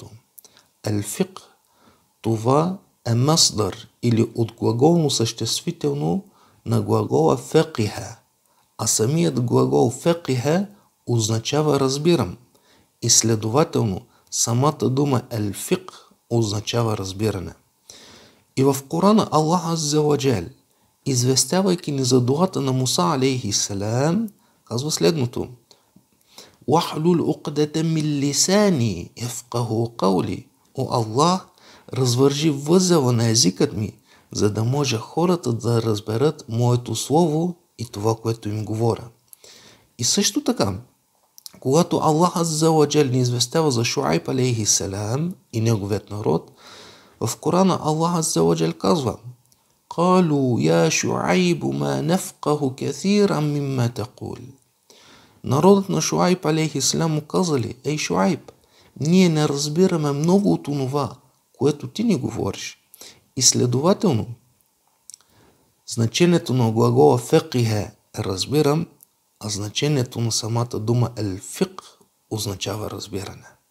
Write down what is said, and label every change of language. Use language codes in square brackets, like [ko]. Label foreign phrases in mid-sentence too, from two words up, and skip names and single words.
[bg] Елфик, това е масдар или от глаголно съществително на глагола фекиха, а самият глагол фекиха означава разбирам и следователно самата дума елфик означава разбиране. И в Корана Аллах [ar] عز وجل, [bg] известявайки ни за дуата на Муса [ar] عليه السلام, [bg] казва следното. [ar] وَحْلُلْ عُقْدَةً مِّن لِّسَانِي يَفْقَهُوا قَوْلِي. [bg] О Аллах, развържи възела на езикът ми, за да може хората да разберат моето слово и това, което им говоря. И също така, когато Аллах [ar] عز وجل [bg] ни известява за Шуайб [ar] عليه السلام [bg] и неговият народ, в Корана Аллах [ar] عز وجل [bg] казва: [ar] قالوا يا شعيب ما نفقه كثيرا مما تقول. [bg] Народът на Шуайб [ar] عليه السلام [bg] му казали: ей Шуайб, ние не разбираме много от онова, което ти ни говориш. И следователно, значението на глагола фекиха е разбирам, а значението на самата дума елфик означава разбиране.